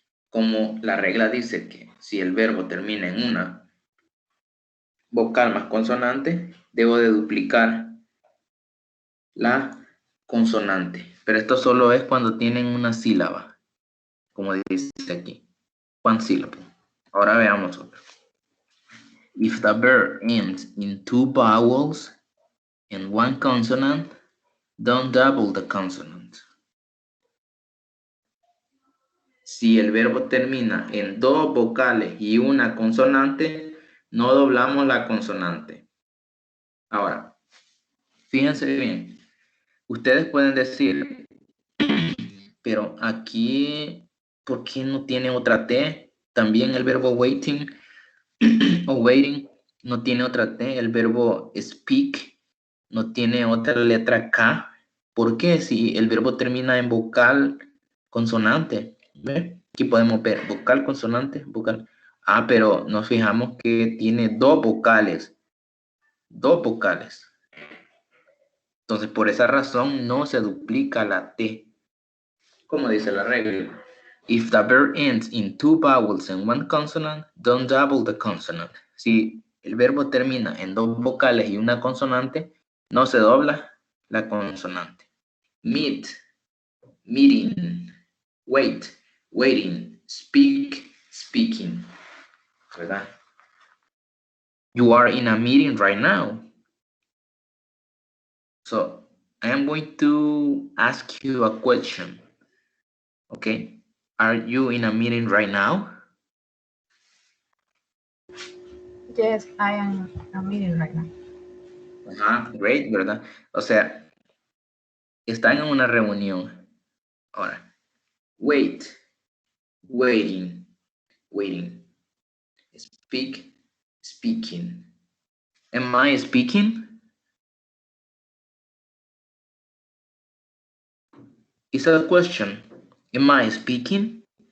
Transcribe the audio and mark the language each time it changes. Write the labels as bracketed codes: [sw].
[es] Como la regla dice que si el verbo termina en una vocal más consonante, debo de duplicar la consonante. Pero esto solo es cuando tienen una sílaba, como dice aquí. [en] One syllable. [es] Ahora veamos otro. [en] If the verb ends in two vowels and one consonant, don't double the consonant. [es] si el verbo termina en dos vocales y una consonante, no doblamos la consonante. Ahora, fíjense bien. Ustedes pueden decir, pero aquí, ¿por qué no tiene otra T? También el verbo waiting o waiting no tiene otra T. El verbo speak no tiene otra letra K. ¿Por qué? Si el verbo termina en vocal consonante. ¿Ve? Aquí podemos ver vocal, consonante, vocal. Ah, pero nos fijamos que tiene dos vocales. Dos vocales. Entonces, por esa razón no se duplica la T. Como dice la regla. If the verb ends in two vowels and one consonant, don't double the consonant. Si el verbo termina en dos vocales y una consonante, no se dobla la consonante. [en] Meet, meeting, wait, waiting, speak, speaking. [es] ¿Verdad? [en] You are in a meeting right now. So, I am going to ask you a question. Okay? Are you in a meeting right now? Yes, I am in a meeting right now. Great, [es] ¿verdad? O sea, están en una reunión. Ahora, [en] wait, waiting, waiting. Speak, speaking. Am I speaking? It's a question. Am I speaking?